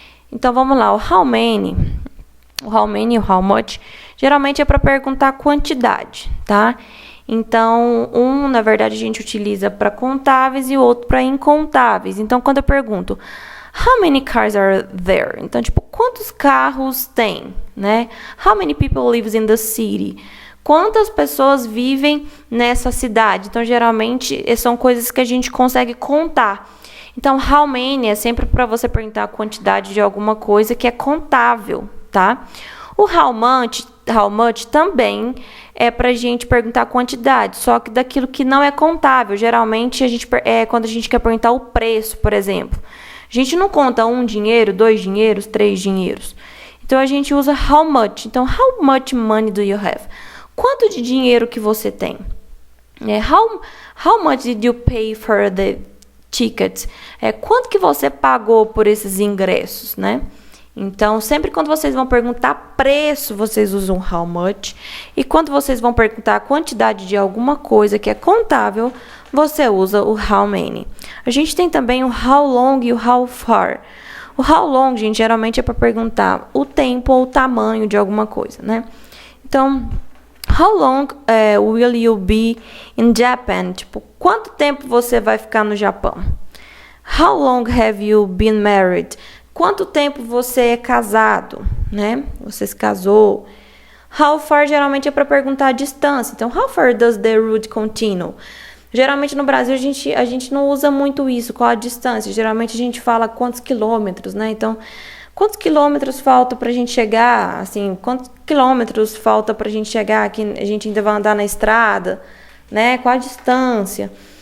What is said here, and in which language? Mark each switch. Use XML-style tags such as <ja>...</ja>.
<pt>Então, vamos lá. O how many e o how much, geralmente é para perguntar a quantidade, tá? Então, na verdade, a gente utiliza para contáveis e o outro para incontáveis. Então, quando eu pergunto,</pt> <en>how many cars are there?</en> <pt>Então, tipo, quantos carros tem, né?</pt> <en>How many people live in the city?</en> <pt>Quantas pessoas vivem nessa cidade? Então, geralmente, são coisas que a gente consegue contar. Então, how many é sempre para você perguntar a quantidade de alguma coisa que é contável, tá? O how much também é para a gente perguntar a quantidade, só que daquilo que não é contável. Geralmente, quando a gente quer perguntar o preço, por exemplo. A gente não conta 1 dinheiro, 2 dinheiros, 3 dinheiros. Então, a gente usa how much.</pt> <en>Então, how much money do you have?</en> <pt>Quanto de dinheiro que você tem?</pt> <en>How much did you pay for the tickets?</en> <pt>Quanto que você pagou por esses ingressos, né? Então, sempre quando vocês vão perguntar preço, vocês usam how much. E quando vocês vão perguntar a quantidade de alguma coisa que é contável, você usa o how many. A gente tem também o how long e o how far. O how long, gente, geralmente é para perguntar o tempo ou o tamanho de alguma coisa, né?</pt> <en>Então, how long will you be in Japan?</en> <pt>Tipo, quanto tempo você vai ficar no Japão?</pt> <en>How long have you been married?</en> <pt>Quanto tempo você é casado, né? Você se casou. How far geralmente é para perguntar a distância.</pt> <en>Então, how far does the route continue?</en> <pt>Geralmente no Brasil a gente não usa muito isso, qual a distância. Geralmente a gente fala quantos quilômetros, né? Então, quantos quilômetros falta para a gente chegar? Assim, quantos quilômetros falta para a gente chegar? Que a gente ainda vai andar na estrada, né? Qual a distância?</pt>